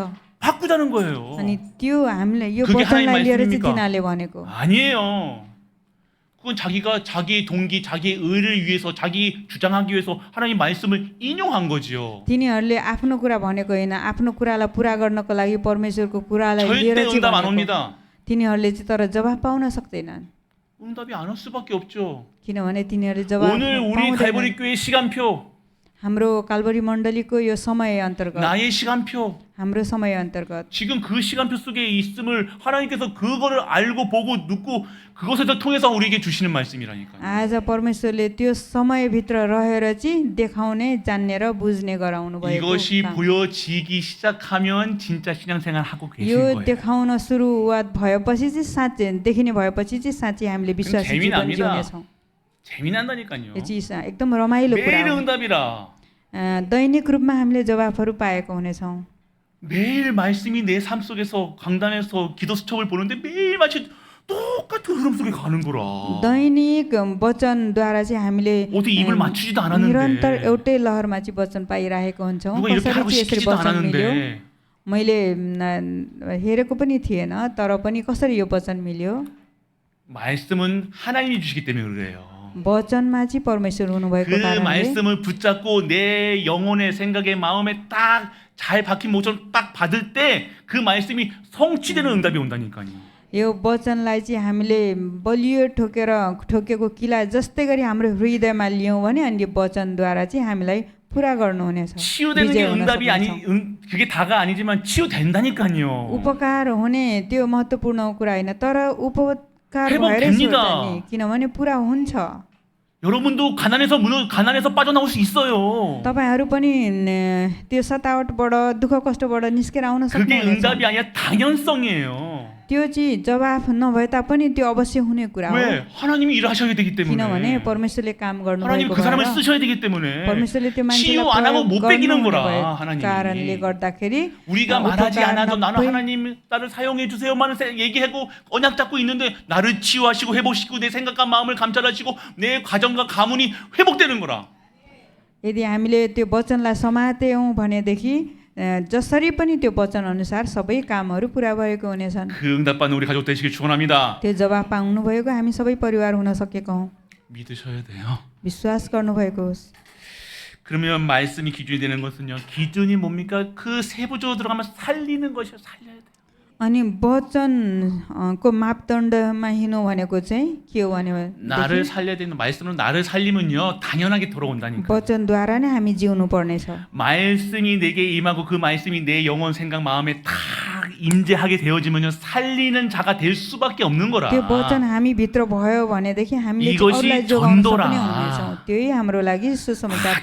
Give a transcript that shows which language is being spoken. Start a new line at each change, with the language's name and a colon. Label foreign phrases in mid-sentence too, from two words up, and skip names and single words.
Korean: 바꾸자는 거예요.
Nepali: अनि त्यो हामीले यो
Korean: 그게
Nepali: वचनलाई
Korean: 하나님의
Nepali: लिएर चाहिँ
Korean: 말씀입니까?
Nepali: तिनीहरूले भनेको।
Korean: 아니에요. 그건 자기가 자기의 동기, 자기의 의를 위해서, 자기 주장하기 위해서 하나님 말씀을 인용한 거지요.
Nepali: तिनीहरूले आफ्नो कुरा भनेको होइन, आफ्नो कुरालाई पुरा गर्नको लागि परमेश्वरको कुरालाई लिएर
Korean: 절대
Nepali: चाहिँ
Korean: 응답 안
Nepali: भनेको।
Korean: 옵니다.
Nepali: तिनीहरूले चाहिँ तर जवाफ पाउन सक्दैनन्,
Korean: 응답이 안 올 수밖에 없죠.
Nepali: किनभने तिनीहरूले जवाफ
Korean: 오늘 우리
Nepali: पाउँदैनन्।
Korean: 갈보리 교회 시간표
Nepali: हाम्रो काल्भरी मण्डलीको यो समय अन्तर्गत
Korean: 나의 시간표.
Nepali: हाम्रो समय अन्तर्गत
Korean: 지금 그 시간표 속에 있음을 하나님께서 그거를 알고 보고 눕고 그것을 통해서 우리에게 주시는 말씀이라니까요.
Nepali: आज परमेश्वरले त्यो समयभित्र रहेर चाहिँ देखाउने जान्ने र बुझ्ने गराउनु भएको
Korean: 이것이
Nepali: काम।
Korean: 보여지기 시작하면 진짜 신앙생활 하고 계신
Nepali: यो
Korean: 거예요.
Nepali: देखाउन सुरुवात भएपछि चाहिँ साँच्चै देखिने भएपछि चाहिँ साँच्चै हामीले विश्वासी जीवन
Korean: 재미납니다.
Nepali: जिउनेछौँ।
Korean: 재미난다니까요.
Nepali: यो चिज एकदम रमाइलो कुरा
Korean: 매일
Nepali: हो।
Korean: 응답이라.
Nepali: दैनिक रूपमा हामीले जवाफहरू पाएको हुनेछौँ।
Korean: 매일 말씀이 내 삶 속에서 강단에서 기도 수첩을 보는데 매일 마치 똑같은 흐름 속에 가는 거라.
Nepali: दैनिक वचनद्वारा चाहिँ हामीले
Korean: 어떻게 입을 맞추지도 않았는데.
Nepali: निरन्तर एउटै लहरमा चाहिँ वचन पाइरहेको हुन्छौँ।
Korean: 누가 이렇게
Nepali: कसरी
Korean: 하고
Nepali: चाहिँ यसरी
Korean: 시키지도
Nepali: वचन मिल्यो
Korean: 않았는데.
Nepali: मैले हेरेको पनि थिएन, तर पनि कसरी यो वचन मिल्यो?
Korean: 말씀은 하나님이 주시기 때문에 그래요.
Nepali: वचनमा चाहिँ परमेश्वर हुनुभएको
Korean: 그
Nepali: कारणले
Korean: 말씀을 붙잡고 내 영혼의 생각에 마음에 딱 잘 박힌 목처럼 딱 받을 때 그 말씀이 성취되는 응답이 온다니까요.
Nepali: यो वचनलाई चाहिँ हामीले बलियो ठोकेको किला जस्तै गरी हाम्रो हृदयमा लियौँ भने अनि यो वचनद्वारा चाहिँ हामीलाई पुरा गर्नुहुनेछ।
Korean: 치유되는 게
Nepali: विजय हुन
Korean: 응답이 아니
Nepali: सक्नेछौँ।
Korean: 그게 다가 아니지만 치유된다니까요.
Nepali: उपकार हुने त्यो महत्त्वपूर्ण कुरा होइन, तर उपकार भएरै
Korean: 회복됩니다.
Nepali: जाने, किनभने पुरा हुन्छ।
Korean: 여러분도 가난에서 빠져나올 수 있어요.
Nepali: तपाईहरू पनि त्यो सतावटबाट दुःख कष्टबाट निस्केर आउन
Korean: 그게
Nepali: सक्नुहुन्छ।
Korean: 응답이 아니라 당연성이에요.
Nepali: त्यो चाहिँ जवाफ नभए तापनि त्यो अवश्य हुने कुरा हो।
Korean: 왜? 하나님이 일하셔야 되기 때문에.
Nepali: किनभने परमेश्वरले काम
Korean: 하나님
Nepali: गर्नुभएको
Korean: 그 사람을
Nepali: भएर
Korean: 쓰셔야 되기 때문에.
Nepali: परमेश्वरले त्यो
Korean: 치유
Nepali: मान्छेलाई
Korean: 안 하고
Nepali: प्रयोग
Korean: 못 베기는
Nepali: गर्नुहुने
Korean: 거라
Nepali: भएको
Korean: 하나님이.
Nepali: कारणले गर्दाखेरि
Korean: 우리가 말하지
Nepali: उपकार
Korean: 않아도 나는
Nepali: नभई
Korean: 하나님 나를 사용해 주세요만 얘기하고 언약 잡고 있는데 나를 치유하시고 회복시키고 내 생각과 마음을 감찰하시고 내 가정과 가문이 회복되는 거라.
Nepali: यदि हामीले त्यो वचनलाई समात्यौँ भनेदेखि जसरी पनि त्यो वचन अनुसार सबै कामहरू पुरा भएको हुनेछन्।
Korean: 그 응답받는 우리 가족 되시길 축원합니다.
Nepali: त्यो जवाफ पाउनु भएको हामी सबै परिवार हुन सकेका हौँ।
Korean: 믿으셔야 돼요.
Nepali: विश्वास गर्नुभएको होस्।
Korean: 그러면 말씀이 기준이 되는 것은요. 기준이 뭡니까? 그 세부적으로 들어가면 살리는 것이요. 살려야 돼요.
Nepali: अनि वचनको मापदण्डमा हिँड्नु भनेको चाहिँ के हो भने
Korean: 나를 살려야 되는 말씀으로 나를 살리면요. 당연하게 돌아온다니까.
Nepali: वचनद्वारा नै हामी जिउनु पर्नेछ।
Korean: 말씀이 내게 임하고 그 말씀이 내 영혼 생각 마음에 딱 임재하게 되어지면요. 살리는 자가 될 수밖에 없는 거라.
Nepali: त्यो वचन हामी भित्र भयो भनेदेखि हामीले
Korean: 이것이
Nepali: अरूलाई जोगाउन
Korean: 전도라.
Nepali: सक्ने हुनेछौँ। त्यही हाम्रो लागि सुसमाचार